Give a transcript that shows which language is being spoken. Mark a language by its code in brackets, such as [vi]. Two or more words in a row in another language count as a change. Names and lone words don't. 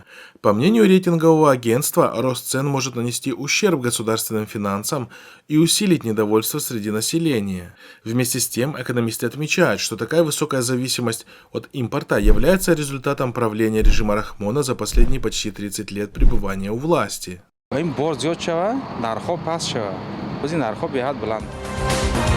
[ru] По мнению рейтингового агентства, рост цен может нанести ущерб государственным финансам и усилить недовольство среди населения. Вместе с тем, экономисты отмечают, что такая высокая зависимость от импорта является результатом правления режима Рахмона за последние почти 30 лет пребывания у власти. [tg] این بار زیاد شود، نرخ‌ها پست شود. از این نرخ‌ها به حد بلند.